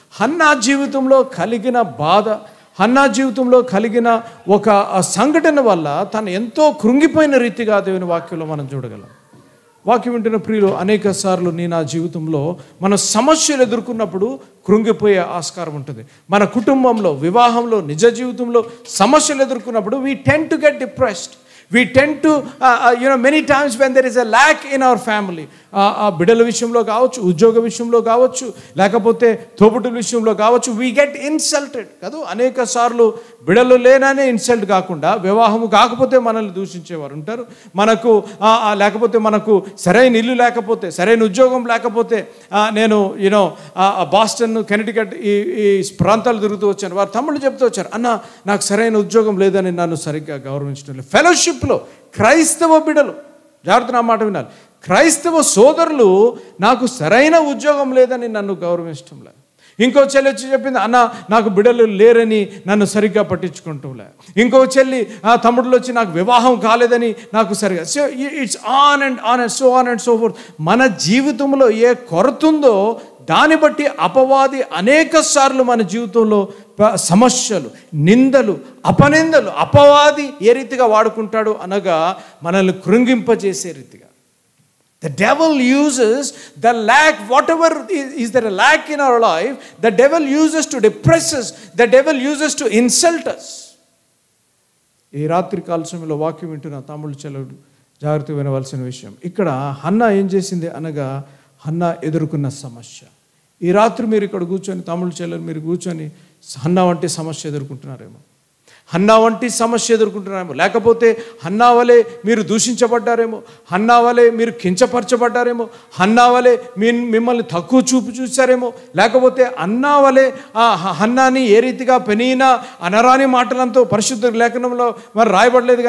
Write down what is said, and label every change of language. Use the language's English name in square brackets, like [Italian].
[Telugu] Hannah జీవితంలో కలిగిన బాధ, హన్నా జీవితంలో కలిగిన ఒక సంఘటన వల్ల తను ఎంతో కృంగిపోయిన రీతిగా దేవుని వాక్యంలో మనం చూడగలం. వాక్యం వింటున్న ప్రియులు, అనేక సార్లు నా జీవితంలో మన సమస్యలు ఎదుర్కొన్నప్పుడు కృంగిపోయే ఆస్కారం ఉంటుంది. మన కుటుంబంలో, వివాహంలో, నిజ జీవితంలో సమస్యలు ఎదుర్కొన్నప్పుడు [English] we tend to get depressed. We tend to, many times when there is a lack in our family, [Telugu] బిడ్డల విషయంలో కావచ్చు, ఉద్యోగ విషయంలో కావచ్చు, [English] లేకపోతే తోబుట్టుల విషయంలో కావచ్చు, we get insulted కదా. [Telugu] అనేక సార్లు బిడ్డలు లేననే ఇన్సల్ట్ కాకుండా, వివాహము కాకపోతే మనల్ని దూషించేవారు ఉంటారు. లేకపోతే మనకు సరైన ఇల్లు లేకపోతే, సరైన ఉద్యోగం లేకపోతే, నేను బాస్టన్, కెనెటికట్ ఈ ప్రాంతాలు తిరుగుతూ వచ్చాను. వారు తమ్ముళ్ళు చెప్తూ వచ్చారు, అన్న నాకు సరైన ఉద్యోగం లేదని నన్ను సరిగ్గా గౌరవించడం లేదు. ఫెలోషిప్లో క్రైస్తవ బిడ్డలు, జాగ్రత్త నా మాట వినాలి, క్రైస్తవ సోదరులు నాకు సరైన ఉద్యోగం లేదని నన్ను గౌరవించడం లేదు. ఇంకో చెల్లి వచ్చి చెప్పింది, అన్న నాకు బిడ్డలు లేరని నన్ను సరిగ్గా పట్టించుకుంటూలే. ఇంకో చెల్లి, తమ్ముళ్ళు వచ్చి నాకు వివాహం కాలేదని నాకు సరిగ్గా. [English] So it's on and so forth. [Telugu] మన జీవితంలో ఏ కొరత ఉందో దాన్ని బట్టి అపవాది అనేక సార్లు మన జీవితంలో సమస్యలు, నిందలు, అపనిందలు అపవాది ఏ రీతిగా వాడుకుంటాడు అనగా మనల్ని కృంగింపజేసే రీతిగా. [English] The devil uses the lack, whatever is there a lack in our life, the devil uses to depress us, the devil uses to insult us. [Telugu] ఈ రాత్రి కాల సమయంలో వాక్యం వింటున్న తమ్ముళ్ళు చెల్లెలు జాగ్రత్త వినవలసిన విషయం. ఇక్కడ హన్నా ఏం చేసింది అనగా హన్నా ఎదుర్కొన్న సమస్య. ఈ రాత్రి మీరు ఇక్కడ కూర్చొని తమ్ముళ్ళు చెల్లెలు మీరు కూర్చొని హన్నా వంటి సమస్య ఎదుర్కొంటున్నారేమో, హన్నా వంటి సమస్య ఎదుర్కొంటున్నారేమో, లేకపోతే హన్నా వలె మీరు దూషించబడ్డారేమో, హన్నా వలె మీరు కించపరచబడ్డారేమో, హన్నా వలె మిమ్మల్ని తక్కువ చూపు చూశారేమో, లేకపోతే అన్నా వలె హన్నాని ఏ రీతిగా పెనీనా అనరాని మాటలంతో పరిశుద్ధ లేఖనంలో మరి రాయబడలేదు.